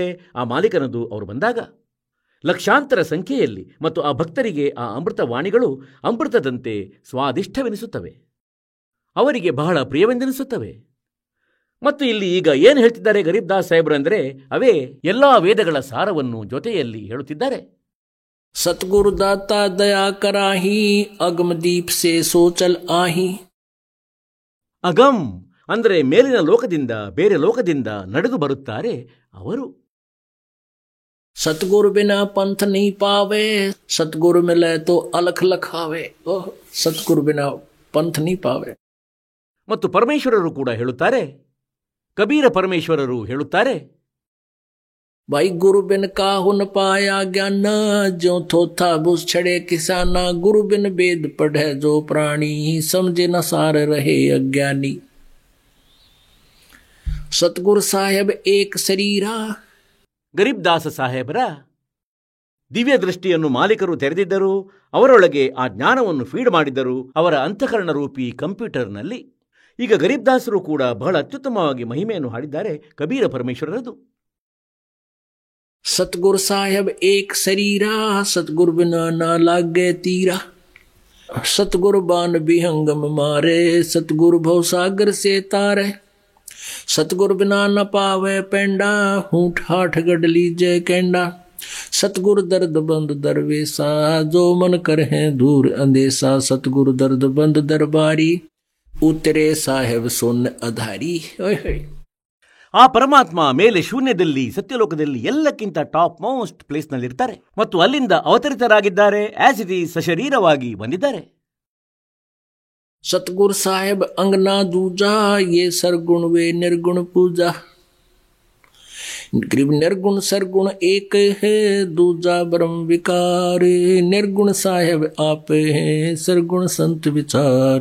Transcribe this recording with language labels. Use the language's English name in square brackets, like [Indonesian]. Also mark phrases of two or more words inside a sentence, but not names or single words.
[Kannada] ಆ ಮಾಲೀಕನದು ಅವರು ಬಂದಾಗ ಲಕ್ಷಾಂತರ ಸಂಖ್ಯೆಯಲ್ಲಿ ಮತ್ತು ಆ ಭಕ್ತರಿಗೆ ಆ ಅಮೃತವಾಣಿಗಳು ಅಮೃತದಂತೆ ಸ್ವಾದಿಷ್ಟವೆನಿಸುತ್ತವೆ, ಅವರಿಗೆ ಬಹಳ ಪ್ರಿಯವೆಂದೆನಿಸುತ್ತವೆ. ಮತ್ತು ಇಲ್ಲಿ ಈಗ ಏನು ಹೇಳ್ತಿದ್ದಾರೆ ಗರೀಬ್ ದಾಸ್ ಸಾಹೇಬ್ರು ಅಂದರೆ ಅವೇ ಎಲ್ಲಾ ವೇದಗಳ ಸಾರವನ್ನು ಜೊತೆಯಲ್ಲಿ ಹೇಳುತ್ತಿದ್ದಾರೆ. [Hindi] सतगुरु दाता दया कराही अगम दीप से सोचल आही. [Kannada] ಅಗಮ್ ಅಂದರೆ ಮೇಲಿನ ಲೋಕದಿಂದ ಬೇರೆ ಲೋಕದಿಂದ ನಡೆದು ಬರುತ್ತಾರೆ ಅವರು. [Hindi] सतगुरु बिना पंथ नहीं पावे, सतगुरु मिले तो अलख लखावे. ओह, सतगुरु बिना पंथ नहीं पावे. [Kannada] ಮತ್ತು ಪರಮೇಶ್ವರರು ಕೂಡ ಹೇಳುತ್ತಾರೆ, ಕಬೀರ ಪರಮೇಶ್ವರರು ಹೇಳುತ್ತಾರೆ, [Hindi] भाई गुरु बिन काहू न पाया ज्ञान, ज्यों थोथा बुझ छड़े किसाना. गुरु बिन वेद पढ़े जो प्राणी, समझे न सार रहे अज्ञानी. सतगुरु साहेब एक शरीरा. [Kannada] ಗರೀಬ್ ದಾಸ ಸಾಹೇಬರ ದಿವ್ಯ ದೃಷ್ಟಿಯನ್ನು ಮಾಲೀಕರು ತೆರೆದಿದ್ದರು, ಅವರೊಳಗೆ ಆ ಜ್ಞಾನವನ್ನು ಫೀಡ್ ಮಾಡಿದ್ದರು ಅವರ ಅಂತಃಕರಣ ರೂಪಿ ಕಂಪ್ಯೂಟರ್ನಲ್ಲಿ. ಈಗ ಗರೀಬ್ ದಾಸರು ಕೂಡ ಬಹಳ ಅತ್ಯುತ್ತಮವಾಗಿ ಮಹಿಮೆಯನ್ನು ಹಾಡಿದ್ದಾರೆ ಕಬೀರ ಪರಮೇಶ್ವರರದು. [Hindi] सतगुरु साहेब एक शरीरा, सतगुरु बिना ना लागे तीरा. सतगुरु बान विहंगम मारे, सतगुरु भव सागर से तारे. सतगुरु बिना न पावे पेंडा, हूठ हाठ गढ़ लीजे केंडा. सतगुरु दर्द बंद दरवेसा, जो मन कर है दूर अंदेसा. सतगुरु दर्द बंद दरबारी, उतरे साहेब सोन अधारी. [Kannada] ಆ ಪರಮಾತ್ಮ ಮೇಲೆ ಶೂನ್ಯದಲ್ಲಿ ಸತ್ಯಲೋಕದಲ್ಲಿ ಎಲ್ಲಕ್ಕಿಂತ [English] top most [Kannada] ಪ್ಲೇಸ್ನಲ್ಲಿರ್ತಾರೆ ಮತ್ತು ಅಲ್ಲಿಂದ ಅವತರಿತರಾಗಿದ್ದಾರೆ. [English] as it is [Kannada] ಸಶರೀರವಾಗಿ ಬಂದಿದ್ದಾರೆ. [Hindi] सतगुरु साहेब अंगना दूजा, ये सरगुण वे निर्गुण पूजा. निर्गुण सरगुण एक है, दूजा ब्रह्म विकार. निर्गुण साहेब आप है, सरगुण संत विचार.